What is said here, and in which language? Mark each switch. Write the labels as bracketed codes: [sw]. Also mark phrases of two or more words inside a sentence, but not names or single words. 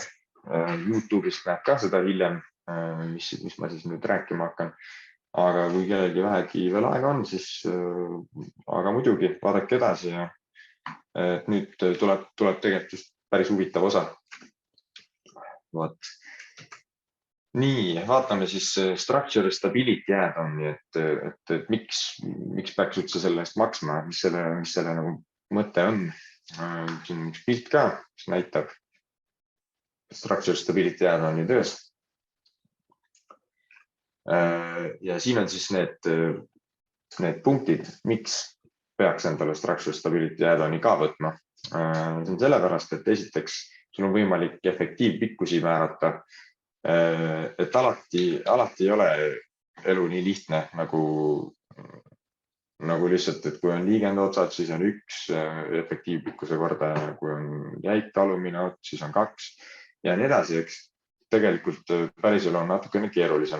[et] YouTube'is näeb ka seda hiljem, mis ma siis nüüd rääkima hakkan. Aga kui kellelgi vähegi veel aega on, siis aga muidugi vaadake edasi ja nüüd tuleb tegelikult päris huvitav osa. Vot. Nii, vaatame siis [en] structure stability add-on'i, [et] et miks peaks üldse selle eest maksma, mis selle nagu mõte on. Siin on üks pilt ka, mis näitab [en] structure stability add-on'i [et] töös. Ja siin on siis need punktid, miks peaks endale [en] structure stability add-on'i [et] ka võtma. See on sellepärast, et esiteks sul on võimalik efektiivpikkusi määrata, et alati ei ole elu nii lihtne nagu lihtsalt, et kui on liigende otsad, siis on 1 efektiivpikkuse kordaja, kui on jäik alumine ots, siis on 2 ja nii edasi, eks tegelikult päriselu on natukene keerulisem.